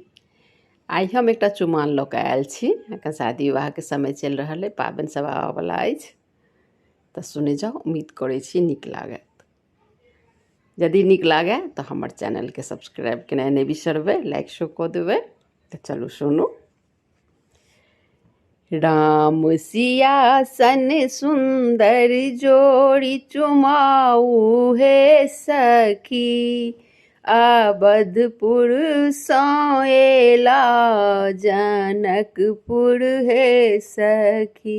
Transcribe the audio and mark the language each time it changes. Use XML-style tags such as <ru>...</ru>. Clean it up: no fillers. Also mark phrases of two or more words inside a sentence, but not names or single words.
<mai>आइ हम एकटा चुमाओन लऽ कऽ आयल छी। एखन शादी विवाह के समय चलि रहल अइ, पाबनि सब आबऽवला अछि, तऽ सुनै जाउ। उम्मीद करै छी नीक लागत। यदि नीक लागै तऽ हमर चैनल के सब्सक्राइब केनाइ नहि बिसरबै, लाइक शो कऽ देबै। तऽ चलू सुनू। राम सिया सन सुंदर जोड़ी चुमाऊ हे सखी, अवधपुर सँ एला जनकपुर हे सखी।</mai>